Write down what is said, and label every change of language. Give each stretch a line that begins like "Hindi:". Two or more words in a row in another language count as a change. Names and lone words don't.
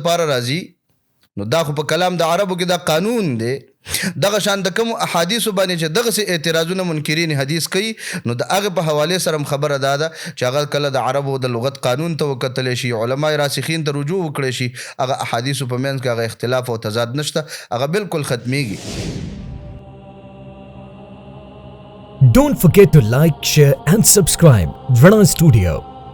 Pashto: نو دا خو په کلام د عربو کې دا قانون دی دغه شان د کوم احادیث باندې چې دغه سي اعتراضونه منکرین حدیث کوي نو د هغه په حواله سره خبره ده چې هغه کله د عربو د لغت قانون ته وکتل شي علما راسخین ته رجوع وکړي شي هغه احادیث په منځ کې هغه اختلاف او تضاد نشته هغه بالکل ختميږي.
English: Don't forget to like, share and subscribe Rana Studio.